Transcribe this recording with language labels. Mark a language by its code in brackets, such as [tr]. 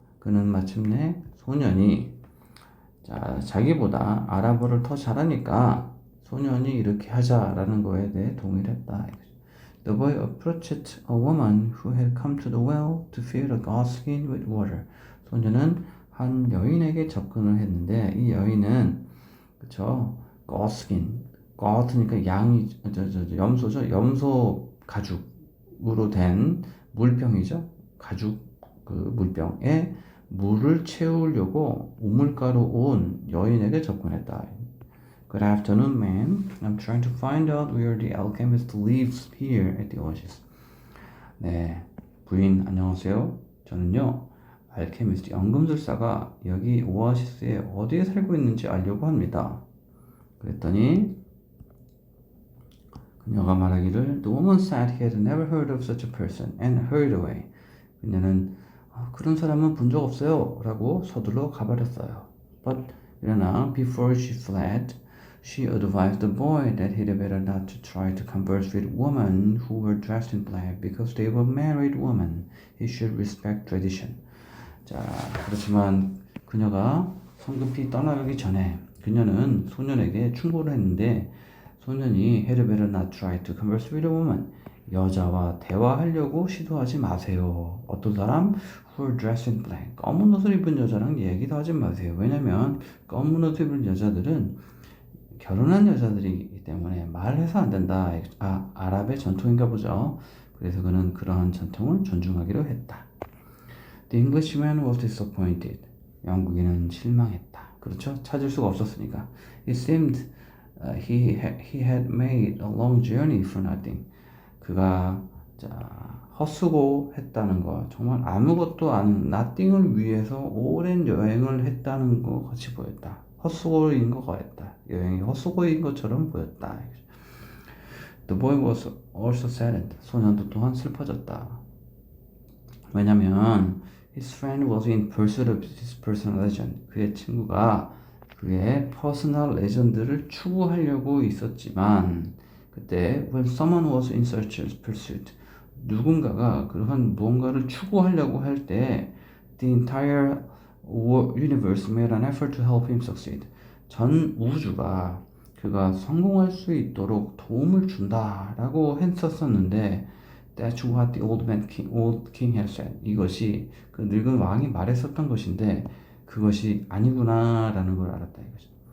[ko] 그는 마침내 소년이 자기보다 아랍어를 더 잘하니까 소년이 이렇게 하자라는 거에 대해 동의를 했다. [en] The boy approached a woman who had come to the well to fill a goslin with water. [ko] 소녀는 한 여인에게 접근을 했는데 이 여인은 그쵸 goslin, goat니까 양이 염소죠. 염소 가죽으로 된 물병이죠. 가죽 그 물병에 물을 채우려고 우물가로 온 여인에게 접근했다. [en] Good afternoon, ma'am. I'm trying to find out where the alchemist lives here at the oasis. [ko] 네, 부인 안녕하세요. 저는요, 알케미스트 연금술사가 여기 오아시스에 어디에 살고 있는지 알려고 합니다. 그랬더니 그녀가 말하기를 [en] The woman said he had never heard of such a person and hurried away. [ko] 그녀는 그런 사람은 본 적 없어요 라고 서둘러 가버렸어요. [en] But [ko] 그러나 [en] before she fled, she advised the boy that he'd better not to try to converse with women who were dressed in black because they were married women. He should respect tradition. [ko] 자, 그렇지만 그녀가 성급히 떠나가기 전에 그녀는 소년에게 충고를 했는데 소년이 [en] had better not try to converse with a woman. [ko] 여자와 대화하려고 시도하지 마세요. 어떤 사람? [en] Who are dressed in black. [ko] 검은 옷을 입은 여자랑 얘기도 하지 마세요. 왜냐면 검은 옷을 입은 여자들은 결혼한 여자들이기 때문에 말해서 안 된다. 아랍의 전통인가 보죠. 그래서 그는 그러한 전통을 존중하기로 했다. [en] The Englishman was disappointed. [ko] 영국인은 실망했다. 그렇죠? 찾을 수가 없었으니까. [en] It seemed he had made a long journey for nothing. [ko] 그가 헛수고 했다는 거, 정말 아무것도 안 nothing을 위해서 오랜 여행을 했다는 것 같이 보였다. 헛수고인 것 같다. 여행이 헛수고인 것처럼 보였다. [en] The boy was also saddened. [ko] 소년도 또한 슬퍼졌다. 왜냐면 [en] his friend was in pursuit of his personal legend. [ko] 그의 친구가 그의 퍼스널 레전드를 추구하려고 있었지만 그때 [en] when someone was in such a pursuit, [ko] 누군가가 그러한 무언가를 추구하려고 할 때 [en] the entire universe made an effort to help him succeed. [ko] 전 우주가 그가 성공할 수 있도록 도움을 준다라고 했었었는데 [en] That's what the old king had said. [ko] 이것이 그 늙은 왕이 말했었던 것인데 그것이 아니구나라는 걸 알았다 이거죠.